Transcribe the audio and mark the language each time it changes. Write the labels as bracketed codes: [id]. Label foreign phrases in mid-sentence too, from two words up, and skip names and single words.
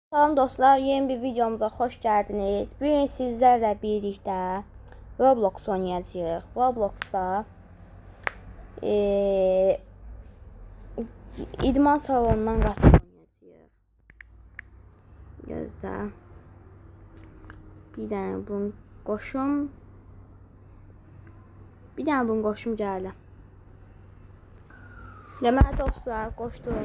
[tr] Salam dostlar, yeni bir videomuza hoş geldiniz. Bugün sizlerle birlikte Roblox oynayacağız. [az] Roblox'ta idman salonundan qaçış oynayacağız. Gözdə. Bir dənə bunu qoşum. Gəldi. Deməli dostlar, qoşdum.